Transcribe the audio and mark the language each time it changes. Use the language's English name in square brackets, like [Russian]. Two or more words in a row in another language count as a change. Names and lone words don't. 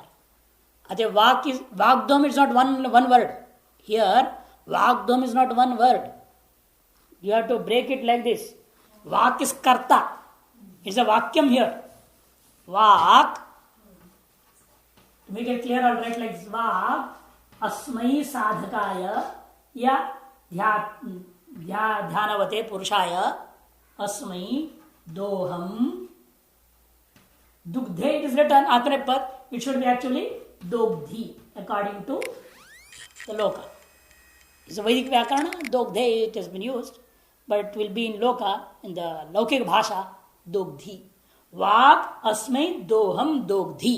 [English] Vagdom is not one word. Here, Vagdom is not one word. You have to break it like this. Vak is karta. It's a vakyam here. Vak To make it clear, I'll write like [Sanskrit] Svag Asmai Sadhakaya Ya Dhyanavate Purushaya Asmai Doham Dugdhe. [English] It is written Atmanepad. It should be actually Dogdhi according to the Loka. It's a Vedic Vyakarana. Dogdhe it has been used, but it will be in Loka, in the [Sanskrit] Laukik Bhasha, [English] Dogdhi. [Sanskrit] Vak Asmai Doham Dogdhi.